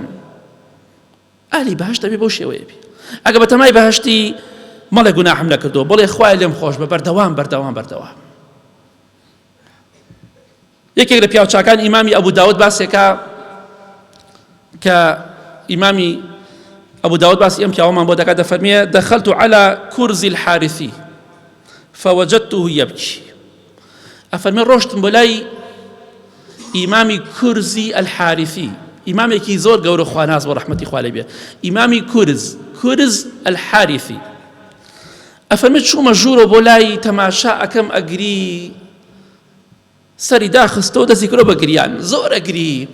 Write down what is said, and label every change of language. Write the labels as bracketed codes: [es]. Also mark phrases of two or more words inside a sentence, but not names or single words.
[ckb] ئەهلی بەهەشت دەبێ بەو شێوەیە بێ. ئەگە بە تەمای بەهەشتی مەڵێ گوناحم نەکردووە، بڵێ خوای لێم خۆش بە، بەردەوام بەردەوام بەردەوام. یەکێک لە پیاوچاکان ئیمامی ئەبوو داود باسێکە کە ئیمامی ئەبوو داود باسی ئەم پیاوەمان بۆ دەکات، دەفەرمێ [ar] دەخەلت على كرز الحارثي فوجدته يبكي. [ckb] ئەفەرمێ ڕۆشتم بۆ لای ئیمامی کورزی الحارثی، ئیمامێکی زۆر گەورە خواناز بۆ ڕەحمەتی خوا لێ بێ، ئیمامی کورز الحارثی. ئەفەرمێ چوومە ژوورە بۆ لای تەماشا ئەکەم ئەگری، سەری داخستەوە دەستی کردەوە بە گریان، زۆر ئەگری.